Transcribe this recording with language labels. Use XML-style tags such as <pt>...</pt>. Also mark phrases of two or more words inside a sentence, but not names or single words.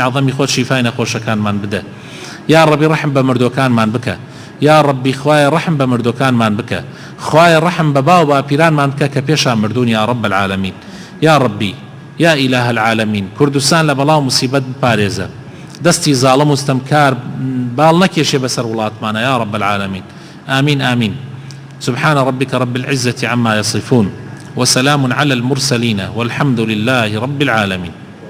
<ckb>عەظەمی خۆت شیفای نەخۆشەکانمان بدە</ckb> <ar>یا ربی</ar> <ckb>ڕەحم بە مردوەکانمان بکە</ckb> <ar>یا ربی</ar> <ckb>خوایە ڕەحم بە مردوەکانمان بکە خوایە ڕەحم بە باو باپیرانمان بکە کە پێشان مردوون</ckb> <ar>یا رب العالمین یا ربی یا إله العالمین</ar> <ckb>کوردستان لە بەڵاو موسیبەت بپارێزە دەستی زاڵم و ستەمکار باڵ نەکێشێ بەسەر وڵاتمانە</ckb> <ar>یا رب العالمین آمين آمين سبحان ربك رب العزة عما يصفون وسلام على المرسلين والحمد لله رب العالمين</ar>